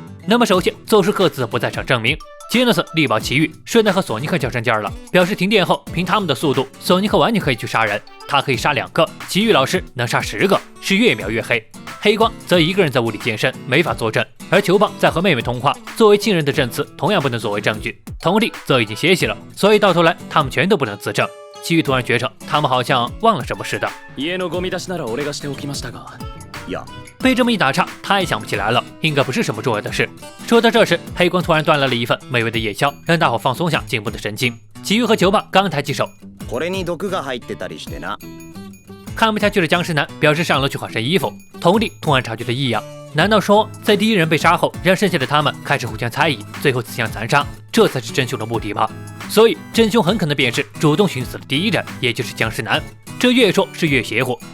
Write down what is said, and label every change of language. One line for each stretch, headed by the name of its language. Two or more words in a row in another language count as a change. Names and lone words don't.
Chinese: 那么首先做出各自的不在场证明。杰诺斯力保奇遇，顺带和索尼克较上劲儿了，表示停电后凭他们的速度，索尼克完全可以去杀人，他可以杀2个，奇遇老师能杀10个，是越描越黑。黑光则一个人在屋里健身，没法作证，而球棒在和妹妹通话，作为亲人的证词同样不能作为证据。佟丽则已经歇息了，所以到头来他们全都不能自证。奇遇突然觉着他们好像忘了什么似的。
Japanese: 家のゴミ出しなら俺がしておきましたが。
Chinese: 被这么一打岔，他也想不起来了，应该不是什么重要的事。说到这时，黑光突然端来了一份美味的夜宵，让大伙放松下紧绷的神经。奇遇和球棒刚抬起手，
Japanese: これに毒が入ってたりしてな。
Chinese: 看不下去的僵尸男表示上楼去换身衣服。佟丽突然察觉到异样，难道说在第一人被杀后，让剩下的他们开始互相猜疑，最后自相残杀，这才是真凶的目的吧？所以真凶很可能便是主动寻死的第一人，也就是僵尸男。这越说是越邪乎。